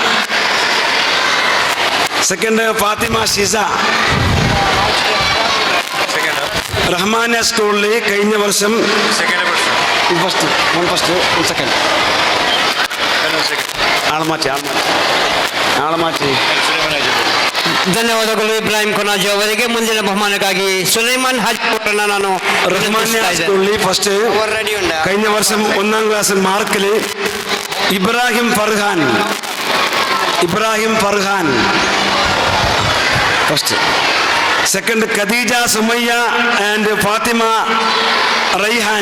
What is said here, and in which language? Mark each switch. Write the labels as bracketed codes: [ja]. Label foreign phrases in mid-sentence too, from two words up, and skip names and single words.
[ml] സെക്കൻഡ് ഫാത്തിമ ഷിസ. റഹ്മാനിയ സ്കൂളിൽ കഴിഞ്ഞ വർഷം ഫസ്റ്റ്. സെക്കൻഡ് ആളെ മാറ്റി. [kn] ಧನ್ಯವಾದಗಳು ಇಬ್ರಾಹಿಂ ಕೊನಾಜಿ ಅವರಿಗೆ. ಮುಂದಿನ ಬಹುಮಾನಕ್ಕಾಗಿ ಸುಲೈಮಾನ್ ಹಾಜಿ ಅವರನ್ನು ನಾನು [ml] റഹ്മാനിയ സ്കൂളിൽ ഫസ്റ്റ്. കഴിഞ്ഞ വർഷം 1ാം ക്ലാസ്സിൽ മാർക്കിൽ ഇബ്രാഹിം ഫർഹാൻ ഫസ്റ്റ്. സെക്കൻഡ് ഖദീജ സുമയ്യ ആൻഡ് ഫാത്തിമ റൈഹാന.